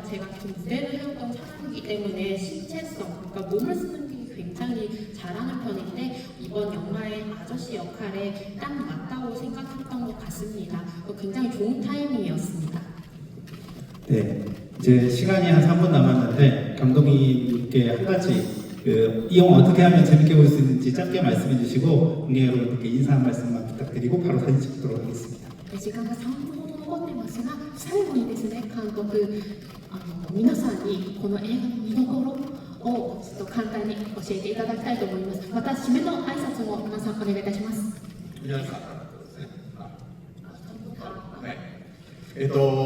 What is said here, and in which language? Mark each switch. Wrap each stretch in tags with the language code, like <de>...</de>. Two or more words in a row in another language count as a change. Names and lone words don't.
<ko>제가 계속 무대를 해왔던 사람이기 때문에 신체성, 그러니까 몸을 쓰는 게 굉장히 잘하는 편인데 이번 영화의 아저씨 역할에 딱 맞다고 생각했던 것 같습니다. 굉장히 좋은 타이밍이었습니다. 네, 이제 시간이 한 3분 남았는데 감독님께 한 가지 이 영화 어떻게 하면 재밌게 볼 수 있는지 짧게 말씀해 주시고 관객 여러분들께 인사 한 말씀만 부탁드리고 바로 사진 찍도록 하겠습니다.</ko> <ja>時間が3分ほど残ってますが、最後にですね、監督、皆さんにこの映画の見どころをちょっと簡単に教えていただきたいと思います。また締めの挨拶も皆さんお願いいたします。皆さんからですね。はい。</ja>